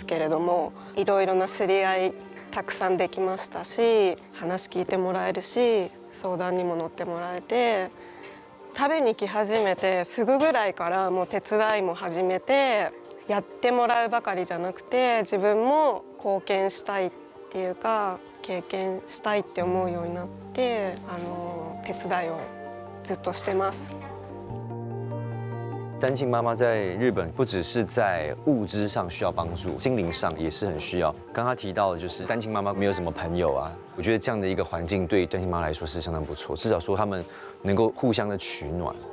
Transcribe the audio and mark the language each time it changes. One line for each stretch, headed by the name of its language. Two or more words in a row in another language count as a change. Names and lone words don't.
Japanese: けれども、いろいろな知り合いたくさんできましたし、話聞いてもらえるし、相談にも乗ってもらえて、食べに来始めてすぐぐらいからもう手伝いも始めて、やってもらうばかりじゃなくて自分も貢献したいっていうか経験したいって思うようになって、手伝いをずっとしてます。
Chinese: 单亲妈妈在日本不只是在物质上需要帮助，心灵上也是很需要。刚刚提到的就是单亲妈妈没有什么朋友啊，我觉得这样的一个环境对单亲妈妈来说是相当不错，至少说他们能够互相的取暖。